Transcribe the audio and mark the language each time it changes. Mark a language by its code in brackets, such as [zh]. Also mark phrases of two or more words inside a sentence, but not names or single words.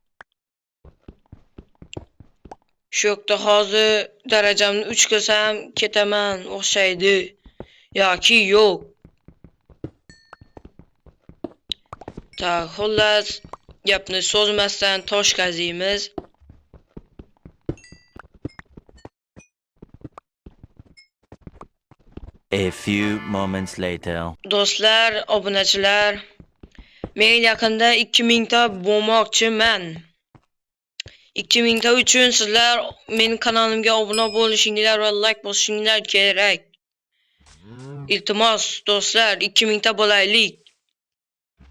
[uz] Shu yoqda hozir darajamni 3 qilsam ketaman o'xshaydi. Yoki yo'q. Tak, xullas gapni so'zmasdan tosh qaziymiz. [en] A few moments later. [uz] Do'stlar, obunachilar, men yaqinda 2000 ta bo'lmoqchiman. 2000 ta uchun sizlar mening kanalimga obuna bo'lishinglar va like bosishinglar kerak. Iltimos do'stlar, 2000 ta bo'laylik.